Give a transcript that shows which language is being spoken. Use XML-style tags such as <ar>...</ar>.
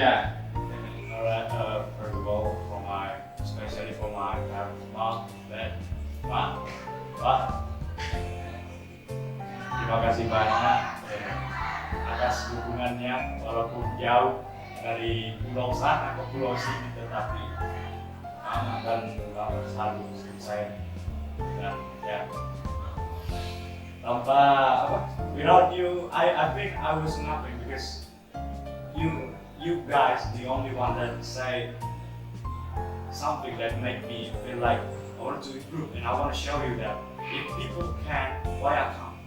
<en>Alright, first of all, especially for my mom, dad, Pak.</en> <id>Terima kasih banyak atas dukungannya, walaupun jauh dari pulau sana ke pulau sini, tetapi Mama dan Bapak selalu bersama saya. Dan ya, tanpa</id> <en>without you, I think I was nothing, because you guys the only one that say something that make me feel like I want to improve, and I want to show you that if people can, why I can't.</en>